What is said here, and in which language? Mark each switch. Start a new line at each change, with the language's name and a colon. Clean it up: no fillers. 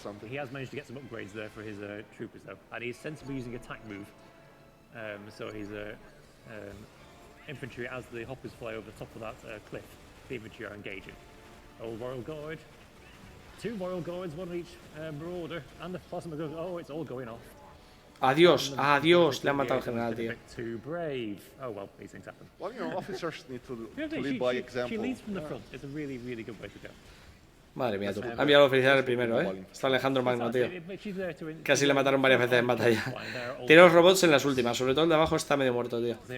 English: He has managed to get some upgrades there for his troopers though, and he's sensibly using attack move. So his infantry, as the hoppers fly over the top of that cliff, the infantry are engaging. Old Royal Guard. 2 Royal Guards, one of each marauder, and the plasma goes. Oh, it's all going off.
Spanish: Adiós, le han matado al general, tío.
English: Too brave. Oh well, these things happen. Well, officers need to lead by example. She leads from the front. It's a really, really good way to go.
Spanish: Madre mía, tú. Ha enviado felicidades el primero, Está Alejandro Magno, tío. Casi le mataron varias veces en batalla. Tiene los robots en las últimas, sobre todo el de abajo está medio muerto, tío.